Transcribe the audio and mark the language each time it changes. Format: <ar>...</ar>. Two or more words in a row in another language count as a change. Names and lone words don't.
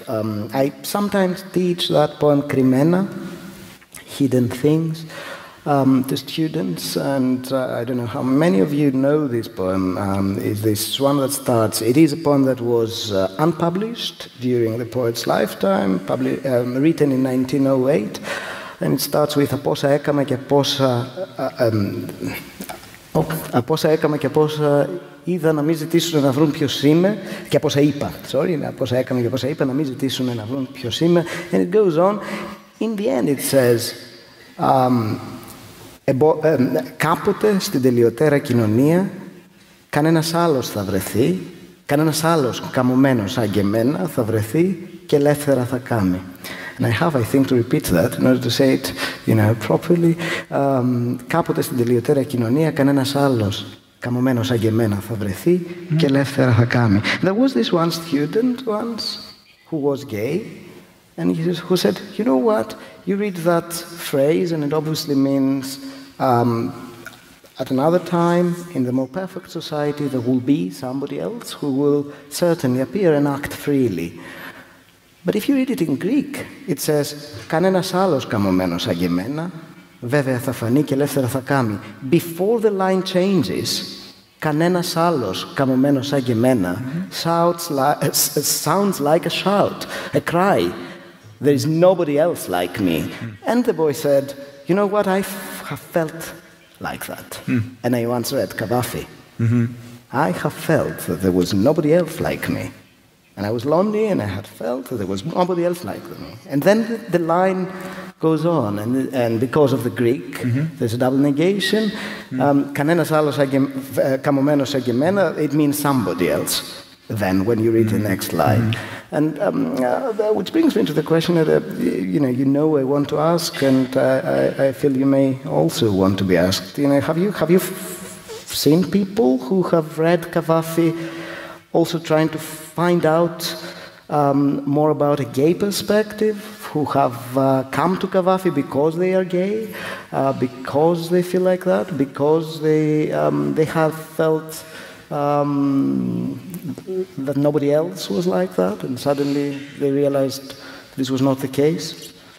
<en>I sometimes teach that poem Κρυμμένα, Hidden Things, to students, and I don't know how many of you know this poem. Is this one that starts, it is a poem that was unpublished during the poet's lifetime, written in 1908, and it starts with</en> <el>«Από όσα έκαμα και πόσα είδα να μην ζητήσουν να βρουν ποιος είμαι, και από όσα είπα, από όσα έκανα και από όσα είπα να μην ζητήσουν να βρουν ποιος είμαι».</el> <en>And it goes on. In the end it says,</en> <el>κάποτε στην τελειωτέρα κοινωνία κανένας άλλος θα βρεθεί, κανένας άλλος καμωμένος σαν και εμένα θα βρεθεί και ελεύθερα θα κάμει.</el> <en>And I have, I think, to repeat that in order to say it, properly.</en> <el>Κάποτε στην τελειωτέρα κοινωνία κανένας άλλος καμωμένος σαν και εμένα θα βρεθεί και ελεύθερα θα κάμει.</el> <en>There was this one student once who was gay, and who said, you know what, you read that phrase and it obviously means at another time, in the more perfect society, there will be somebody else who will certainly appear and act freely. But if you read it in Greek, it says,</en> <el>κανένας άλλος καμωμένος σαν και εμένα, βέβαια θα φανεί και ελεύθερα θα κάμει.</el> <en>Before the line changes,</en> <el>Κανένας άλλος καμωμένος σαν και εμένα</el> <en>sounds like a shout, a cry. There is nobody else like me. And the boy said, you know what, I have felt like that. And I once read Kavafi. I have felt that there was nobody else like me. And I was lonely, and I had felt that there was nobody else like me. And then the line goes on, and because of the Greek, there's a double negation.</en> <el>Κανένας άλλος καμωμένος σαν και εμένα,</el> <en>it means somebody else. Then, when you read the next line. And which brings me to the question that you know I want to ask, and I feel you may also want to be asked. Have you seen people who have read Kavafi also trying to find out more about a gay perspective, who have come to Kavafi because they are gay, because they feel like that, because they have felt that nobody else was like that, and suddenly they realized this was not the case?</en>